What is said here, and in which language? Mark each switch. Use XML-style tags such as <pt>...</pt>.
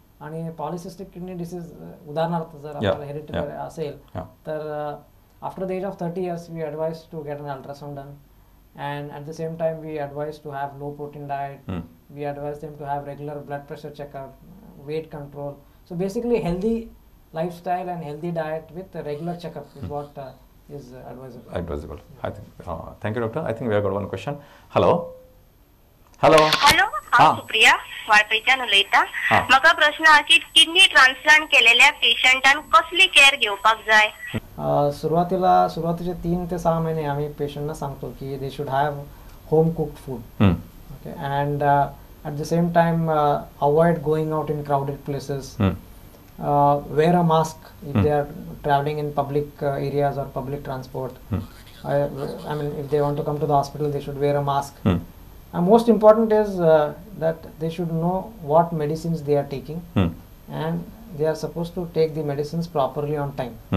<mr>आणि polycystic kidney disease उदाहरणार्थ जर आपल्याला hereditary असेल तर</mr> <en>after the age of 30 years we advise to get an ultrasound done, and at the same time we advise to have low protein diet. We advise them to have regular blood pressure checkup, weight control. So basically healthy lifestyle and healthy diet with a regular checkup is what is advisable. I think. Thank you, doctor. I think we have got one question. Hello.</en> <kok>Supriya वाळपयच्यान उलयता. म्हाका प्रश्न हा की kidney transplant केलेल्या पेशंटान कसली केअर घेवपाक जाय?</kok> <mr>सुरुवातीचे 3 ते 6 महिने आम्ही पेशंटना सांगतो की</mr> <en>they should have home cooked food. Okay, and at the same time avoid going out in crowded places. Wear a mask if they are traveling in public areas or public transport. I mean, if they want to come to the hospital, they should wear a mask. And most important is that they should know what medicines they are taking, and they are supposed to take the medicines properly on time.</en>